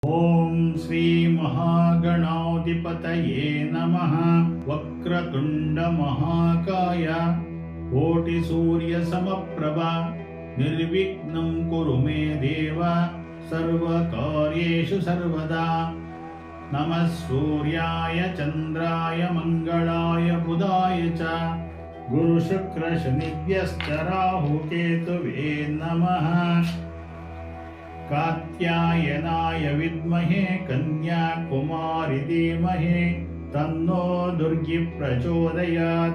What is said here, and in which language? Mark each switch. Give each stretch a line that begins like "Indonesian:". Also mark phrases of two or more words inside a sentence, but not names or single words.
Sanskrit: ಓಂ ಶ್ರೀ ಮಹಾಗಣಾಧಿಪತಯೇ ನಮಃ. ವಕ್ರತುಂಡ ಮಹಾಕಾಯ ಕೋಟಿ ಸೂರ್ಯ ಸಮಪ್ರಭ ನಿರ್ವಿಘ್ನಂ ಕುರು ಮೇ ದೇವ ಸರ್ವಕಾರ್ಯೇಷು ಸರ್ವದಾ. ನಮಃ ಸೂರ್ಯಾಯ ಚಂದ್ರಾಯ ಮಂಗಳಾಯ ಬುಧಾಯ ಚ ಗುರು ಶುಕ್ರ ಶನಿಭ್ಯಶ್ಚ ರಾಹು ಕೇತುವೇ ನಮಃ. ಕಾತ್ಯಾಯನಾಯ ವಿದ್ಮಹೇ ಕನ್ಯಾಕುಮಾರಿ ಧೀಮಹಿ ತನ್ನೋ ದುರ್ಗಿ ಪ್ರಚೋದಯಾತ್.